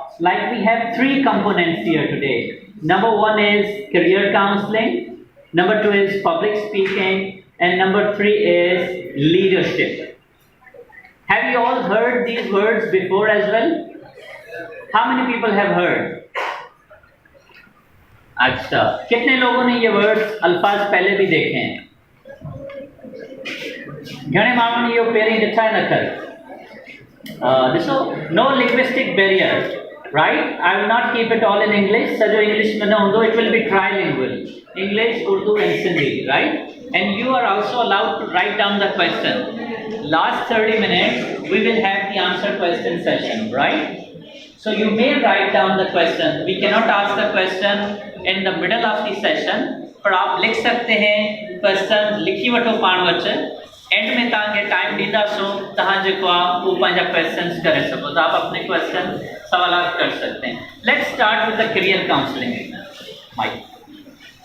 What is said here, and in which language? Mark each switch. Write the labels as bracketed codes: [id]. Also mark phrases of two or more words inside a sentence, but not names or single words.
[en] Like we have 3 components here today. Number 1 is career counseling. Number 2 is public speaking, and number 3 is leadership. Have you all heard these words before as well? How many people have heard? [hi] अच्छा, कितने लोगों ने ये वर्ड्स अल्फाज पहले भी देखे हैं? [sd] घणे माण्हुनि ने इहो पहिरीं ॾिठा न कर? ॾिसो, [en] no linguistic barrier. Right? I will not keep it all in English. [sd] सॼो इंग्लिश में न हूंदो. [en] It will be trilingual. English, Urdu, and Sindhi. Right? And you are also allowed to write down the question. Last 30 minutes, we will have the answer question session. Right? So you may write down the question. We cannot ask the question in the middle of the session. [hi] पर आप लिख सकते हैं question [sd] लिखी वठो पाण वटि. एंड में तव्हांखे टाइम ॾींदासूं तव्हां जेको आहे उहो पंहिंजा क्वेश्चन्स करे सघो था. [hi] आप अपने क्वेश्चन सवालात कर सकते हैं. [en] let's start with the career counseling. [hi] माइक